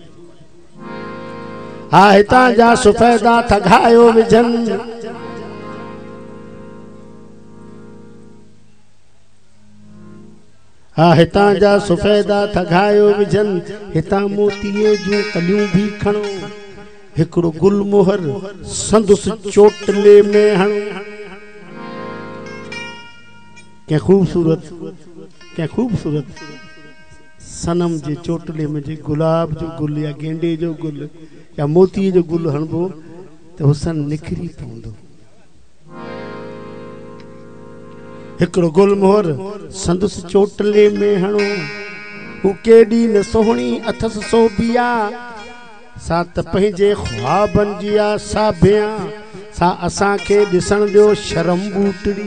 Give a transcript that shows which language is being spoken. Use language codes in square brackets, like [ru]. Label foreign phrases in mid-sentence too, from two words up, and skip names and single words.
[sd] हा हितां जा सुफ़ैदा थगायो विझनि, हा हितां जा सुफ़ैदा थगायो विझनि, हितां मोतीअ जूं कलियूं भी खणो, हिकिड़ो गुल मोहर संदुस चोटले में हणो। के खूबसूरत सनम जे चोटले में जे गुलाब जो गुल या गेंडे जो गुल या मोती जो गुल हणबो त हुसन निखरी पवंदो। हिकिड़ो गुल मोहर संदुस चोटले में हणो, हू केॾी न सोहणी अथस सोबिया, सा त पंहिंजे ख्वाबनि जी साभिया, सा असांखे ॾिसण ॾियो शर्म बूटड़ी।